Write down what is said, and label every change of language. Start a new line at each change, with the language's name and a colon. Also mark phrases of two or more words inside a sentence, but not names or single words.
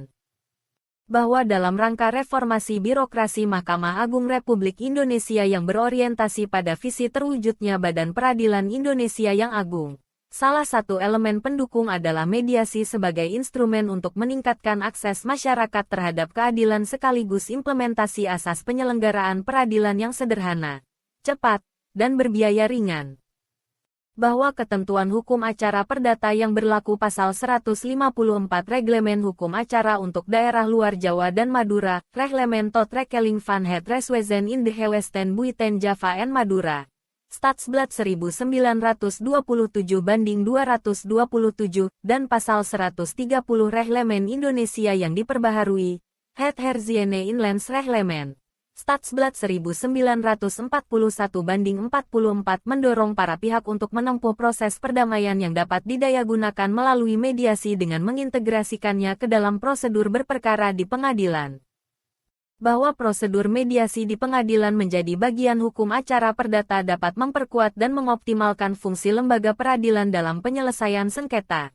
Indonesian: Bahwa dalam rangka reformasi birokrasi Mahkamah Agung Republik Indonesia yang berorientasi pada visi terwujudnya Badan Peradilan Indonesia yang agung, salah satu elemen pendukung adalah mediasi sebagai instrumen untuk meningkatkan akses masyarakat terhadap keadilan sekaligus implementasi asas penyelenggaraan peradilan yang sederhana, cepat, dan berbiaya ringan. Bahwa ketentuan hukum acara perdata yang berlaku pasal 154 Reglemen Hukum Acara untuk Daerah Luar Jawa dan Madura, Reglemen tot Rekening van het Reswezen in de Gewesten Buiten Java en Madura, Stadsblad 1927/227, dan pasal 130 Reglemen Indonesia yang diperbaharui, het herziene inlands Reglemen, Stadsblad 1941/44 mendorong para pihak untuk menempuh proses perdamaian yang dapat didayagunakan melalui mediasi dengan mengintegrasikannya ke dalam prosedur berperkara di pengadilan. Bahwa prosedur mediasi di pengadilan menjadi bagian hukum acara perdata dapat memperkuat dan mengoptimalkan fungsi lembaga peradilan dalam penyelesaian sengketa.